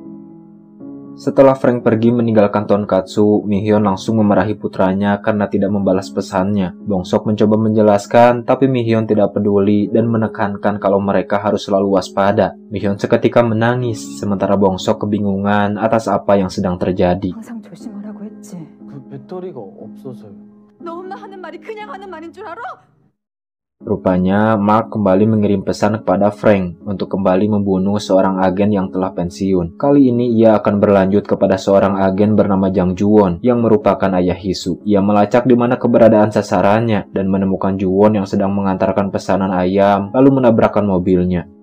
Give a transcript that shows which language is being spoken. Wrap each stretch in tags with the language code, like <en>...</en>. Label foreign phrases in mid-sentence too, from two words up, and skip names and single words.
<id>Setelah Frank pergi meninggalkan tonkatsu, Mi-hyun langsung memarahi putranya karena tidak membalas pesannya. Bong-sok mencoba menjelaskan, tapi Mi-hyun tidak peduli dan menekankan kalau mereka harus selalu waspada. Mi-hyun seketika menangis, sementara Bong-sok kebingungan atas apa yang sedang terjadi.</id> <ko>항상 조심하라고 했지. 배터리가 없어서요. 너 엄마 하는 말이 그냥 하는 말인 줄 알아?</ko> <id>Rupanya, Mark kembali mengirim pesan kepada Frank untuk kembali membunuh seorang agen yang telah pensiun. Kali ini ia akan berlanjut kepada seorang agen bernama Jang Ju-won yang merupakan ayah Hisu. Ia melacak di mana keberadaan sasarannya dan menemukan Ju-won yang sedang mengantarkan pesanan ayam lalu menabrakkan mobilnya.</id>